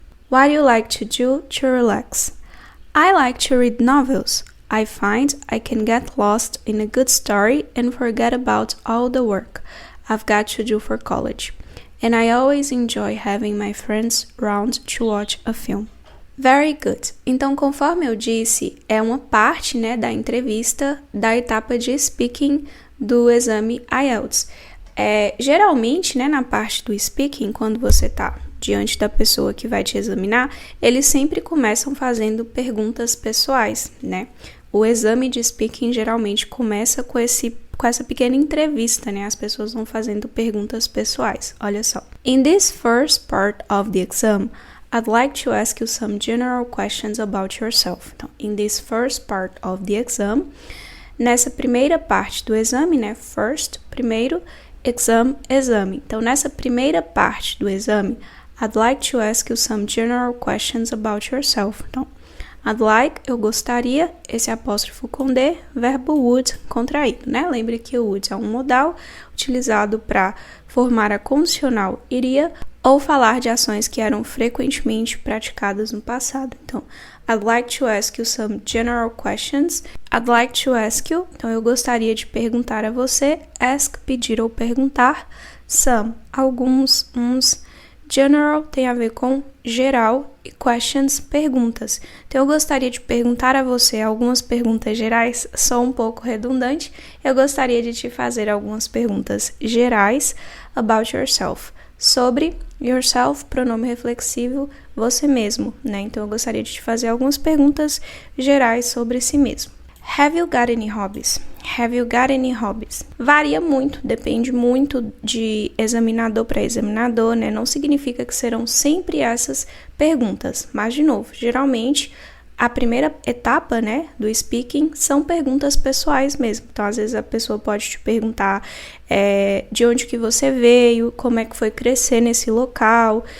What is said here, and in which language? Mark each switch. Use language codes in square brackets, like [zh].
[en] What do you like to do to relax? I like to read novels. I find I can get lost in a good story and forget about all the work I've got to do for college. And I always enjoy having my friends round to watch a film. Very good. [pt] Então, conforme eu disse, é uma parte, da entrevista da etapa de speaking do exame IELTS. Geralmente, na parte do speaking, quando você está diante da pessoa que vai te examinar, eles sempre começam fazendo perguntas pessoais, O exame de speaking geralmente começa com esse com essa pequena entrevista, né? As pessoas vão fazendo perguntas pessoais. Olha só. [en] In this first part of the exam, I'd like to ask you some general questions about yourself. [pt] Então, [en] in this first part of the exam, [pt] nessa primeira parte do exame, né? First, primeiro, exam, exame. Então, nessa primeira parte do exame, [en] I'd like to ask you some general questions about yourself. [pt] Então, [en] I'd like, [pt] eu gostaria, esse apóstrofo com D, verbo would contraído, né? Lembre que o would é um modal utilizado para formar a condicional iria ou falar de ações que eram frequentemente praticadas no passado. [en] Então, I'd like to ask you some general questions. I'd like to ask you, [pt] então eu gostaria de perguntar a você, ask, pedir ou perguntar, some, alguns, uns. General tem a ver com geral e questions, perguntas. Então, eu gostaria de perguntar a você algumas perguntas gerais, só um pouco redundante. Eu gostaria de te fazer algumas perguntas gerais [en] about yourself. [pt] Sobre yourself, pronome reflexivo, você mesmo, né? Então, eu gostaria de te fazer algumas perguntas gerais sobre si mesmo. [en] Have you got any hobbies? Have you got any hobbies? [pt] Varia muito, depende muito de examinador para examinador, né? Não significa que serão sempre essas perguntas, mas, de novo, geralmente a primeira etapa, né, do speaking são perguntas pessoais mesmo. Então, às vezes a pessoa pode te perguntar de onde que você veio, como é que foi crescer nesse local.